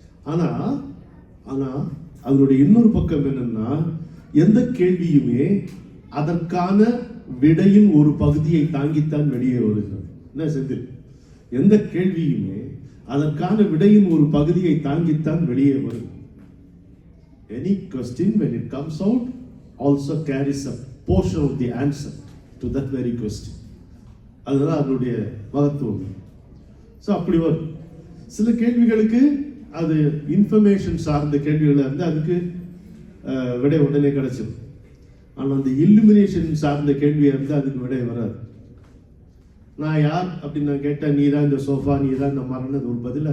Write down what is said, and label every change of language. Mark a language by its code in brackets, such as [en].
[ta] ஆனா ஆனா அதனுடைய இன்னொரு பக்கம் என்னன்னா, எந்த கேள்வியுமே அதற்கான விடையின் ஒரு பகுதியை தாங்கித்தான் வெளியே வருகிறது. என்ன செந்தில்? எந்த கேள்வியுமே அதற்கான விடையின் ஒரு பகுதியை தாங்கித்தான் வெளியே வரும். [en] Any question when it comes out also carries a portion of the answer to that very question. [ta] அதுதான் அதனுடைய மகத்துவம். ஸோ அப்படி வரும். சில கேள்விகளுக்கு அது இன்ஃபர்மேஷன் சார்ந்த கேள்விகளாக இருந்து அதுக்கு விடை உடனே கிடைச்சிடும். ஆனால் அந்த இல்லுமினேஷன் சார்ந்த கேள்வியாக இருந்தால் அதுக்கு விடை வராது. நான் யார் அப்படின்னு நான் கேட்டேன், நீ தான் இந்த சோஃபா, நீ தான் இந்த மரணது ஒரு பதில்.